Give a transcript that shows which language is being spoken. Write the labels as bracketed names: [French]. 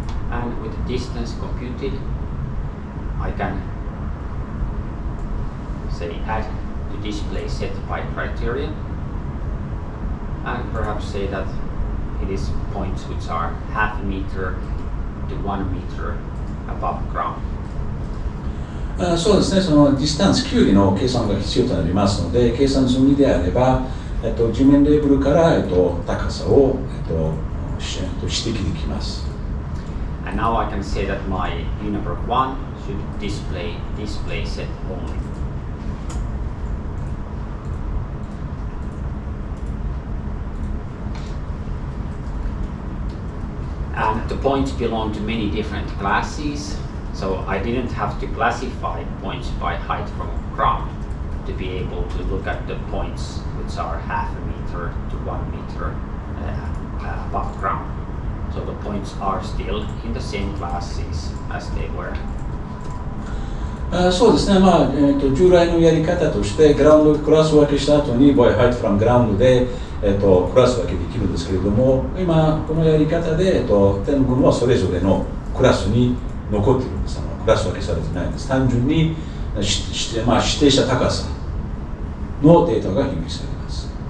[English] And with the distance computed, I can say add to display set by criteria, and perhaps say that it is points which are half a meter to 1 meter above ground. [Japanese] そうですね、そのディスタンス距離の計算が必要となりますので、計算済みであれば、地面レベルから、高さを、指摘できます。 [English] And now I can say that my universe 1 should display set only. And the points belong to many different classes, so I didn't have to classify points by height from ground to be able to look at the points which are half a meter to 1 meter above ground. So the points are still in the same classes as they were. [Japanese] そうですね、従来のやり方としてグラウンドクラス分けした後に [English] by height from ground [Japanese] で、クラス分けできるんですけれども、今このやり方で、点群はそれぞれのクラスに残っているんです。クラス分けされてないんです。単純に指定した高さのデータが表記されます。